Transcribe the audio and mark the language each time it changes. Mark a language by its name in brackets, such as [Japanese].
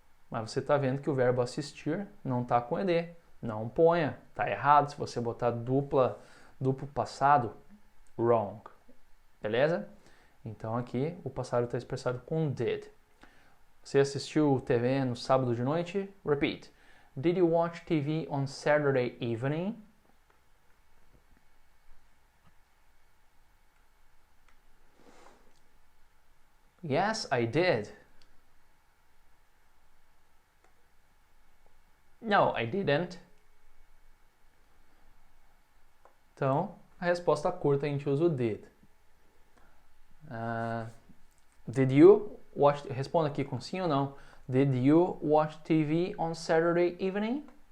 [Portuguese] Mas você está vendo que o verbo assistir não está com ed. Não ponha. Está errado se você botar duplo passado. Wrong. Beleza? Então aqui o passado está expressado com did. Você assistiu TV no sábado de noite? [English] Repeat. Did you watch TV on Saturday evening? Yes, I did. No, I didn't. [Portuguese] Então, a resposta curta a gente usa o did. [English] Did you watch... [Portuguese] Responda aqui com sim ou não. [English] Did you watch TV on Saturday evening?